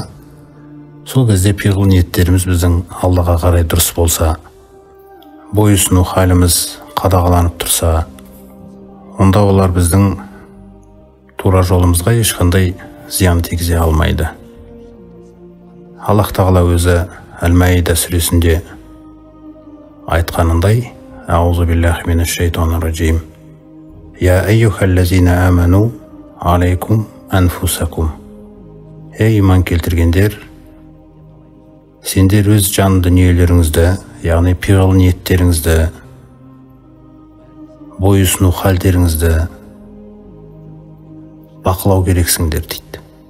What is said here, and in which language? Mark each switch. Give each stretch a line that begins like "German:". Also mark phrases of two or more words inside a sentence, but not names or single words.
Kazakh: Сол кезде пиғыл ниеттеріміз біздің Аллаға қарай дұрыс болса, бойұсыну халіміз қадағаланып тұрса, онда олар біздің тура жолымызға ешқандай зиян тигізе алмайды. Аллах тағала өзі Әл-Маида сүресінде айтқанындай:
Arabic: أعوذ بالله من الشيطان الرجيم. يا أيها الذين آمنوا عليكم أنفسكم.
Kazakh: Ей иман келтіргендер, сендер өз жан дүниелеріңізді, яғни пиғыл ниеттеріңізді, бойұсыну халдеріңізді бақылау керексіңдер дейді.